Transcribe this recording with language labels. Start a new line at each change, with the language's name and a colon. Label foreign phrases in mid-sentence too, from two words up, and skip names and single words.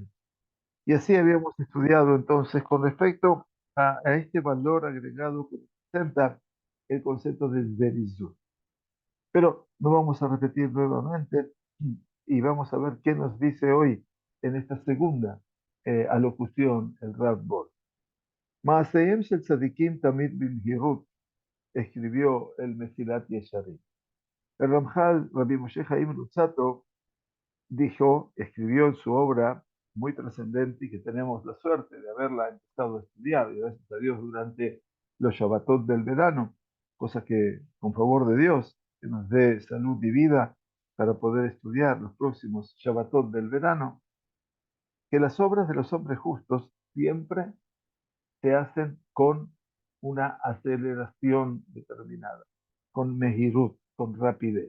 Spanish: Y así habíamos estudiado entonces con respecto a este valor agregado que representa el concepto de Zerizut. Pero no vamos a repetir nuevamente y vamos a ver qué nos dice hoy en esta segunda alocución el Rav Bor.
Hebrew: מעשיהם של צדיקים תמיד במהירות,
Spanish: escribió el Mesilat Yesharim. El Ramjal Rabbi Moshe Chaim Luzzatto escribió en su obra muy trascendente y que tenemos la suerte de haberla empezado a estudiar, y gracias a Dios durante los Shabbatot del verano, cosa que con favor de Dios, que nos dé salud y vida para poder estudiar los próximos Shabbatot del verano, que las obras de los hombres justos siempre se hacen con una aceleración determinada, con mejirut, con rapidez.